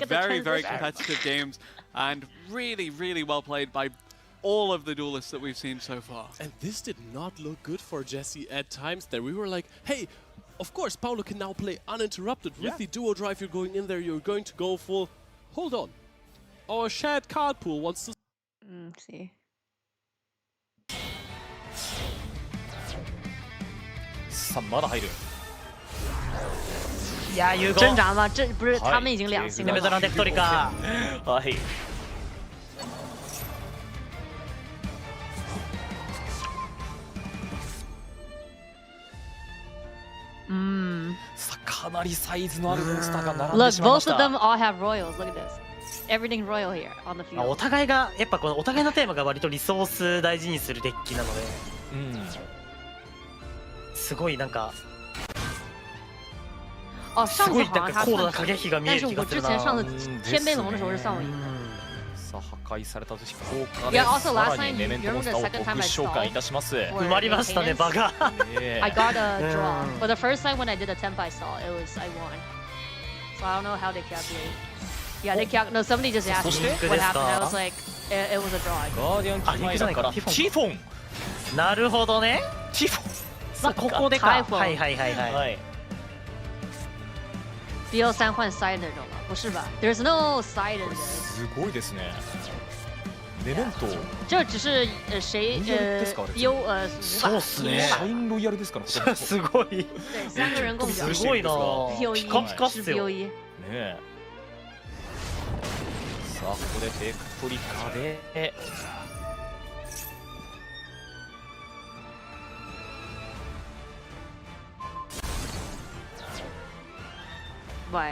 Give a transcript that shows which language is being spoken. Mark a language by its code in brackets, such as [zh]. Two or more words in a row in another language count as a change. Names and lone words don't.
[en] Very competitive games, and really well played by all of the duelists that we've seen so far. And this did not look good for Jesse at times. There we were like, hey, of course Paulo can now play uninterrupted with the duo drive. You're going in there, you're going to go full. Hold on. Our shared card pool wants to see. [ja] さあまだ入る。いや有 [zh] 挣扎吗？这不是他们已经2星了。 [ja] ベテランデクトリカ。はい。さあかなりサイズのあるモンスターが並んでしまいました。 [en] Look, both of them all have royals. Look at this. Everything royal here on the field. [ja] お互いがやっぱこのお互いのテーマが割とリソース大事にするデッキなので、すごいなんか。すごいなんか高度な駆け引きが見える気がするな。 [zh] 上次天杯龙的时候是上位。 [ja] さあ破壊された時効果でさらにメメントモンスターを特殊召喚いたします。埋まりましたね場が。 [en] I got a draw. For the first time when I did a tempai stall, it was I won. So I don't know how they calculate. Yeah, they calculate. No, somebody just asked me what happened. I was like, it was a draw. [ja] ガーディアンキマイラからティフォン。なるほどね。ティフォン。まあここでか。はいはいはいはい。 [zh] BO3 换 side 那种了，不是吧 ？ [en] There's no side in this。 [ja] すごいですね。メメント。 [zh] 这只是谁 BO [ja] そうっすね。社員ロイヤルですから。すごい。 [zh] 对，3个人共奖。 [ja] すごいな。ピカピカっすよ。ねえ。さあここでテクトリカで。バイ。